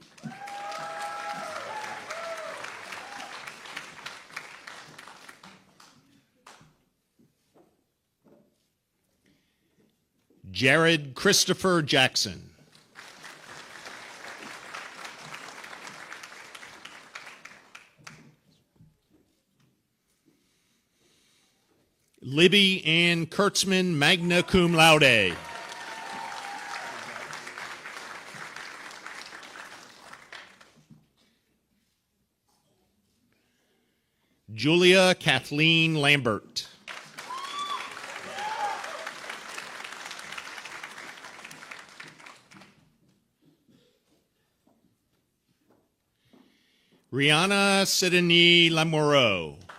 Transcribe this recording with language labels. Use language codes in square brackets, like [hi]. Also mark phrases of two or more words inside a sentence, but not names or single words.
[en] Jared Christopher Jackson. Libby Ann Kurtzman, [la] magna cum laude. [en] Julia Kathleen Lambert. Rihanna Sidney Lamoureux.